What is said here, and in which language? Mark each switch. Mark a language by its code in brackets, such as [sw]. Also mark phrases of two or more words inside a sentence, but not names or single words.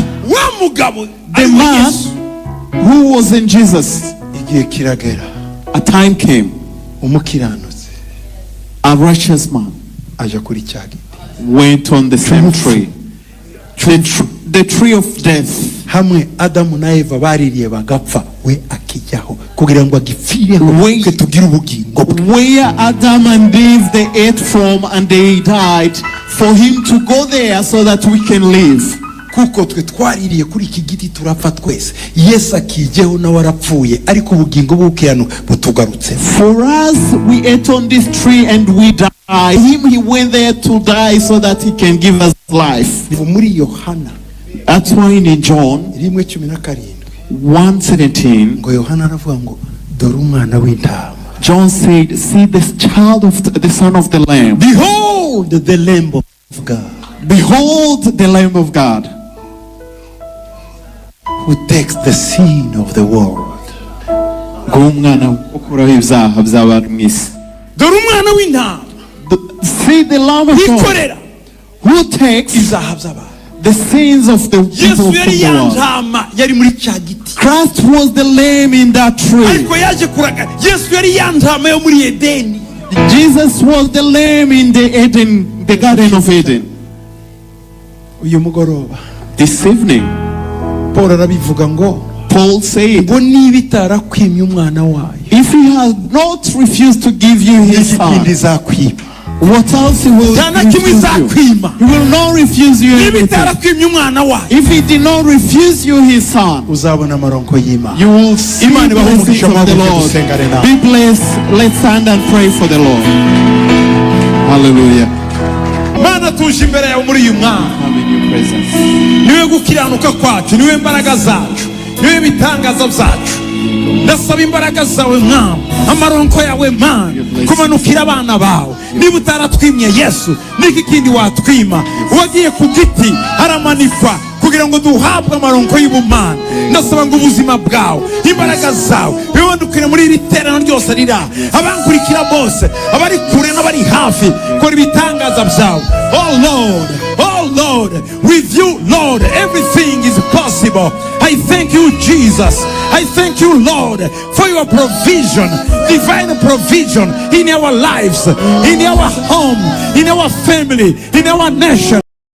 [en] The man who was in Jesus, a time came, a righteous man went on the same tree, the tree of death. Where Adam and Eve, they ate from and they died, for him to go there so that we can live. [rw] kuko twe twaririye kuri iki giti turapfa twese Yesu akijeho na warapfuye ariko ubugingo bw'ukirano butugarutse. [en] For us, we ate on this tree and we died. Him, he went there to die so that he can give us life. [rw] Muri Yohana, [en] that's why in John 1:17, [rw] ngo Yohana aravuga ngo dore umwana w'intama. [en] John said, see this child of the son of the lamb. Behold the lamb of God. Behold the lamb of God, who takes the sin of the world. [rw] Umwana ukuraho ibyaha by'abantu mw'isi. Dore umwana w'intama. [en] See the lamb of God who takes the sins of the people of the world. Christ was the lamb in that tree. Jesus was the lamb in the Garden of Eden. [rw] uyu mugoroba [en] This evening, [rw] Paul arabivuga ngo [en] Paul said, [rw] ngo niba itarakwimye umwana wayo [en] if he has not refused to give you his son, [rw] ikindi izakwiba [en] what else he will [rw] nta na kimwe [en] refuse you? [rw] izakwima [en] He will not refuse you [rw] niba [en] anything. [rw] itarakwimye umwana wayo [en] If he did not refuse you his son, [rw] uzabona amaronko y'Imana. [en] you will see [rw] Imana ibahe [en] blessings [rw] umugisha [en] of the [rw] mwabonye [en] Lord. [rw] dusengane nawe. [en] Be blessed. Let's stand and pray for the Lord. Hallelujah. [rw] Mana tuje imbere yawe muri uyu mwaka, [en] I'm in your presence. [rw] niwe gukiranuka kwacu, niwe imbaraga zacu, niwe bitangaza byacu. Ndasaba imbaraga zawe Mwami, amaronko yawe Mana, kumanukira abana bawe. Niba utaratwimye Yesu, niki kindi watwima? Wagiye ku giti aramanikwa kugira ngo duhabwe amaronko y'ubumana. Ndasaba ngo ubuzima bwawe, imbaraga zawe bibandukire muri iri terano ryose rira, abankurikira bose, abari kure n'abari hafi, kora ibitangaza byawe. [en] Oh Lord, with you Lord everything is possible. I thank you Jesus, I thank you Lord for your provision, divine provision in our lives, in our home, in our family, in our nation.